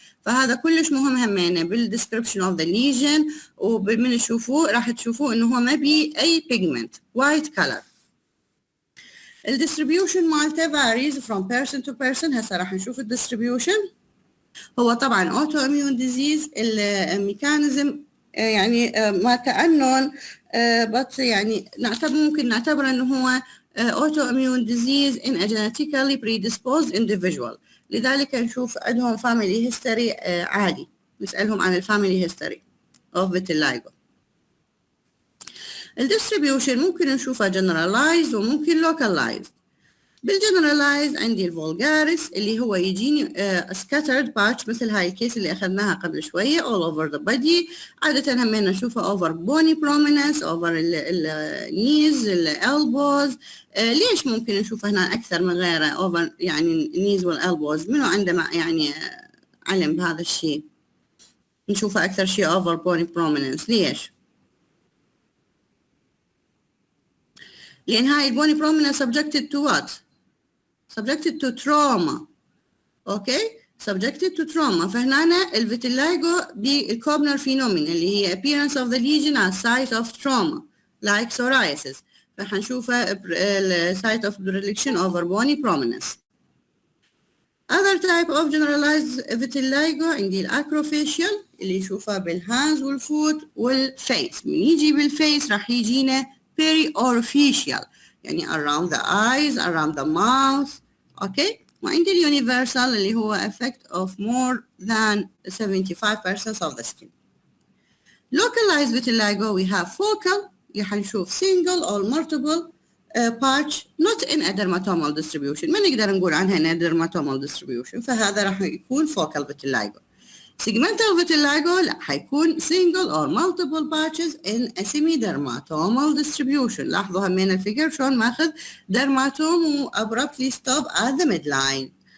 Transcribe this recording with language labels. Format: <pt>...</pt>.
<ar>فهذا كلش مهم همينه بالديسكربشن اوف ذا ليجن، ومن تشوفوه راح تشوفوه انه هو ما بي اي بيجمنت، وايت كلر. الديستريبيوشن مالته</ar> <en>varies from person to person.</en> <ar>هسه راح نشوف الديستريبيوشن. هو طبعا اوتو اميون ديزيز. الميكانيزم يعني ما كأنون بس يعني ممكن نعتبر انه هو اوتو اميون ديزيز</ar> <en>in a genetically predisposed individual.</en> <ar>لذلك نشوف عندهم</ar> <en>family history</en> <ar>عادي، نسألهم عن الفاميلي history of vitiligo. الديستريبيوشن ممكن نشوفها generalized وممكن localized. بالجنرالايز عندي الفولجاريس اللي هو يجيني</ar> <en>scattered patch</en> <ar>مثل هاي الكيس اللي أخذناها قبل شوية</ar> <en>all over the body.</en> <ar>عادة همين نشوفها</ar> <en>over bony prominence over knees elbows.</en> <ar>ليش ممكن نشوفها هنا أكثر من غيره over يعني knees والelbows؟ منو عنده يعني علم بهذا الشيء؟ نشوفها أكثر شيء</ar> <en>over bony prominence.</en> <ar>ليش؟ لأن هاي البوني</ar> <en>prominence subjected to what؟ subjected to trauma. okay subjected to trauma.</en> <ar>فهنا الفيتيلايجو بالكوبنر فينومين اللي هي</ar> <en>appearance of the lesion at site of trauma like psoriasis.</en> <ar>فحنشوفها</ar> <en>site of predilection over bony prominence. other type of generalized vitiligo</en> <ar>عندي الأكروفيشيال اللي نشوفها بالهاندز والفوت والفيس. من يجي بالفيس راح يجينا</ar> <en>periorificial يعني around the eyes around the mouth. okay</en> <ar>وعندي اليونيفرسال اللي هو</ar> <en>effect of more than 75% of the skin. localized vitiligo we have focal</en> <ar>اللي حنشوف</ar> <en>single or multiple patch not in a dermatomal distribution.</en> <ar>ما نقدر نقول عنها انها</ar> <en>dermatomal distribution،</en> <ar>فهذا راح يكون focal vitiligo.</ar> <en>segmental vitiligo</en> <ar>لا، حيكون</ar> <en>single or multiple patches in a semi-dermatomal distribution.</en> <ar>لاحظوا همين الفيجر شلون ماخذ</ar> <en>dermatom و abruptly stop at the midline.</en>